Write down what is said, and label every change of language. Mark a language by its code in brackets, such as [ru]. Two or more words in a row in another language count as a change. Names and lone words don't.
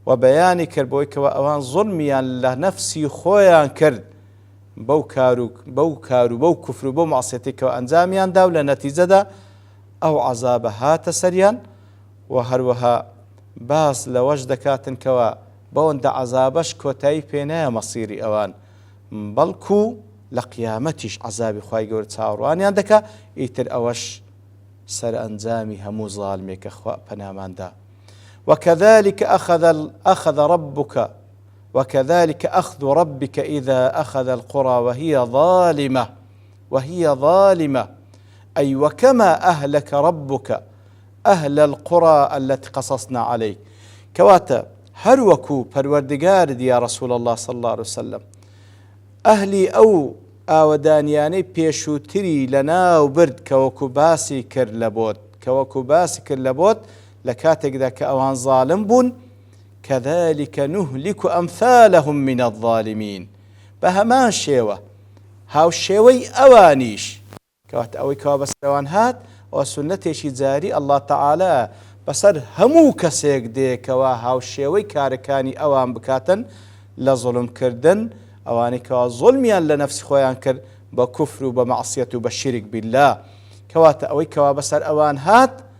[ckb] و بەیانی کرد بۆی کەەوە ئەوان زوڵمیان لە نەفسی خۆیان کرد بەو کار و بەو کوفر و بەو معسیەتێکەوە ئەنجامیاندا و لە نەتیجەدا ئەو عەزابە هاتە سەریان و هەروەها باس لەوەش دەکاتن کەوە بەوەندە عەزابەش کۆتایی پێ نایە مەسیری ئەوان بەڵکو لە قیامەتیش عەزابی خوای گەورە چاوەڕوانیان دەکا ئیتر ئەوەش سەرئەنجامی هەموو زاڵمێکە خوا پەناماندا. [ar] وكذلك أخذ ربك إذا أخذ القرى وهي ظالمة أي وكما أهلك ربك أهل القرى التي قصصنا عليك [ckb] كواتا هروكو پروردگار [ar] يا رسول الله صلى الله عليه وسلم أهلي أو [ckb] ئاوەدانیانەی پێشووتری لە ناو برد کەوەکو باسی کرد لە بۆت لە کاتێکدا کە ئەوان ظالم بوون [ar] كذلك نهلك أمثالهم من الظالمين [ckb] بە هەمان شێوە هاوشێوەی ئەوانیش کەواتە ئەوەی کەوا بەسەرەوان هات ئەوە سونەتێکی جاری [ar] الله تعالى [ckb] بەسەر هەموو کەسێک دێکەوە هاوشێوەی کارەکانی ئەوان بکاتن لە زوڵمکردن ئەوانەی کەوا زوڵمیان لە نەفسی خۆیان کرد بە کوفر و بە مەعسیەت و بە شیرک بالله کەواتە ئەوەی کەوا بەسەر ئەوان هات